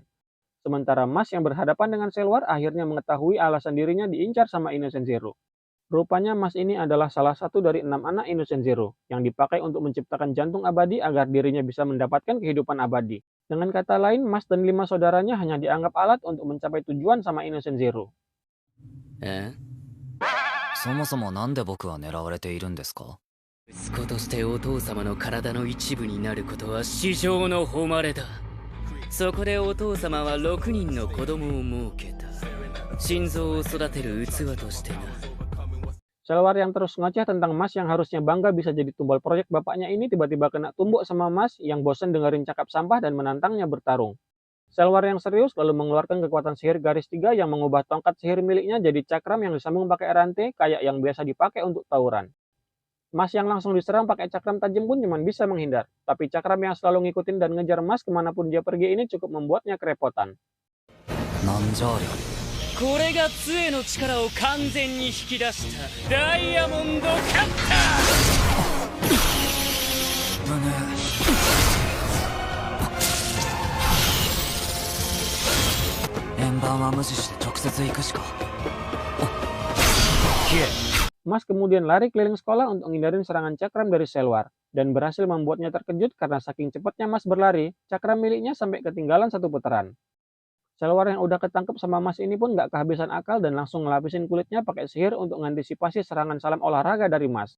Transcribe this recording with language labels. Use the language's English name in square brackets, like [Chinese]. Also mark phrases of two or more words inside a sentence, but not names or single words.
[Indonesian] Sementara Mas yang berhadapan dengan Selwar akhirnya mengetahui alasan dirinya diincar sama Innocent Zero. Rupanya Mas ini adalah salah satu dari 6 anak Innocent Zero yang dipakai untuk menciptakan jantung abadi agar dirinya bisa mendapatkan kehidupan abadi. Dengan kata lain, Mas dan 5 saudaranya hanya dianggap alat untuk mencapai tujuan sama Innocent Zero. [Japanese] そもそもなんで僕は狙われているんですか？息子としてお父様の体の一部になることは至上の誉れだ。そこでお父様は6人の子供を設けた。心臓を育てる器としてな。 [Indonesian] Selwar yang terus ngoceh tentang Mas yang harusnya bangga bisa jadi tumbal proyek bapaknya ini tiba-tiba kena tumbuk sama Mas yang bosan dengerin cakap sampah dan menantangnya bertarung. Selwar yang serius lalu mengeluarkan kekuatan sihir garis 3 yang mengubah tongkat sihir miliknya jadi cakram yang disambung pakai rantai kayak yang biasa dipakai untuk tawuran. Mas yang langsung diserang pakai cakram tajam pun cuma bisa menghindar, tapi cakram yang selalu ngikutin dan ngejar Mas kemanapun dia pergi ini cukup membuatnya kerepotan. [Japanese] なんじゃありゃ。これが杖の力を完全に引き出したダイヤモンドカッター。円盤は無視して直接行くしか。 [Indonesian] Mas kemudian lari keliling sekolah untuk menghindarin serangan cakram dari Selwar, dan berhasil membuatnya terkejut karena saking cepatnya Mas berlari, cakram miliknya sampai ketinggalan satu putaran. Selwar yang udah ketangkep sama Mas ini pun nggak kehabisan akal dan langsung ngelapisin kulitnya pakai sihir untuk mengantisipasi serangan salam olahraga dari Mas.